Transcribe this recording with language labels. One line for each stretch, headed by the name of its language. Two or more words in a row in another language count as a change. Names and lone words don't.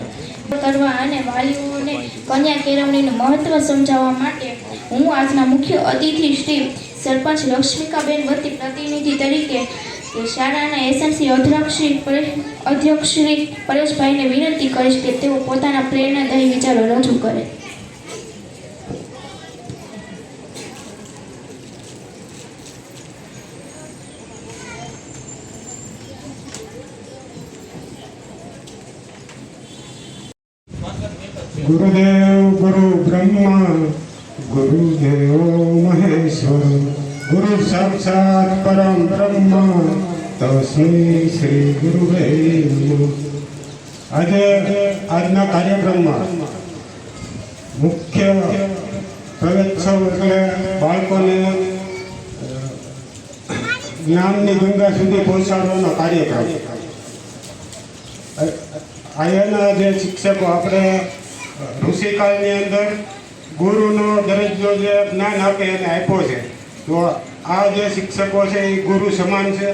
Gujarati: કરવા અને વાલીઓને કન્યા કેળવણીનું મહત્વ સમજાવવા માટે હું આજના મુખ્ય અતિથિ શ્રી સરપંચ લક્ષ્મીકાબેન વતી પ્રતિનિધિ તરીકે શાળાના એસએમસી અધ્યક્ષ શ્રી પરેશભાઈને વિનંતી કરીશ કે તેઓ પોતાના પ્રેરણાદાયી વિચારો રજૂ કરે.
Sanskrit: गुरुदेव गुरु ब्रह्मा गुरुदेव महेश्वर गुरु साक्षात परम ब्रह्म तस्मै श्री गुरुवे नमः.
Gujarati: આજે આજના કાર્યક્રમમાં મુખ્ય પ્રવેશોત્સવ એટલે બાળકોને જ્ઞાનની ગંગા સુધી પહોંચાડવાનો કાર્યક્રમ. અહીંયાના જે શિક્ષકો આપણે ઋષિકાળની અંદર ગુરુનો દરજ્જો જે જ્ઞાન આપે એને આપ્યો છે, તો આ જે શિક્ષકો છે એ ગુરુ સમાન છે.